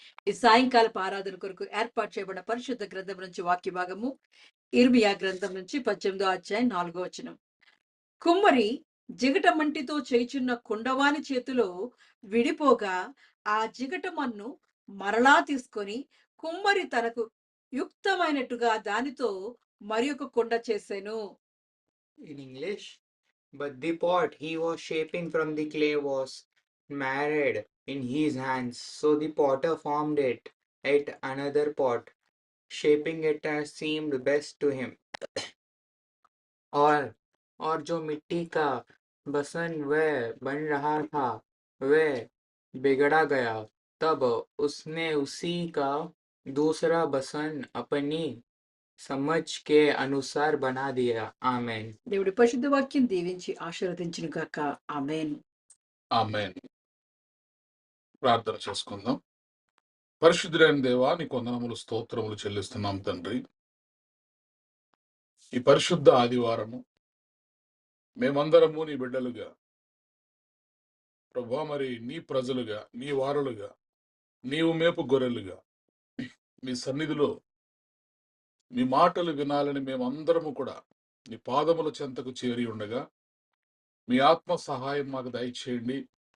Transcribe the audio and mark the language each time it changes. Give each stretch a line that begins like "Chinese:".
Telugu: ఈ సాయంకాలపు ఆరాధన కొరకు ఏర్పాటు చేయబడిన పరిశుద్ధ గ్రంథం నుంచి వాక్య భాగము ఇర్మియా గ్రంథం నుంచి 18వ అధ్యాయం 4వ వచనం. కుమ్మరి జిగట మంటితో చేయుచున్న కుండవాని చేతిలో విడిపోగా ఆ జిగట మన్ను మరలా తీసుకొని కుమ్మరి తనకు యుక్తమైనట్టుగా దానితో మరి ఒక కుండ చేసెను.
English: In English, but the pot he was shaping from the clay was marred in his hands, so the potter formed it at another pot, shaping it as seemed best to him.
Hindi: और जो मिट्टी का बसन वह बन रहा था वह बिगड़ा गया, तब उसने उसी का दूसरा बसन अपनी समझ के अनुसार बना दिया. आमेन.
Telugu: దేవుడి పరిశుద్ధ వాక్యం దీవించి ఆశీర్వదించును గాక. ఆమేన్. ఆమేన్. ప్రార్థన చేసుకుందాం. పరిశుద్ధుడైన దేవా నీకు వందనములు స్తోత్రములు చెల్లిస్తున్నాం తండ్రి. ఈ పరిశుద్ధ ఆదివారము మేమందరము నీ బిడ్డలుగా ప్రభువా, మరి నీ ప్రజలుగా, నీ వారలుగా, నీవు మేపు గొర్రెలుగా మీ సన్నిధిలో మీ మాటలు వినాలని మేమందరము కూడా నీ పాదముల చెంతకు చేరి ఉండగా మీ ఆత్మ సహాయం మాకు దయచేయండి.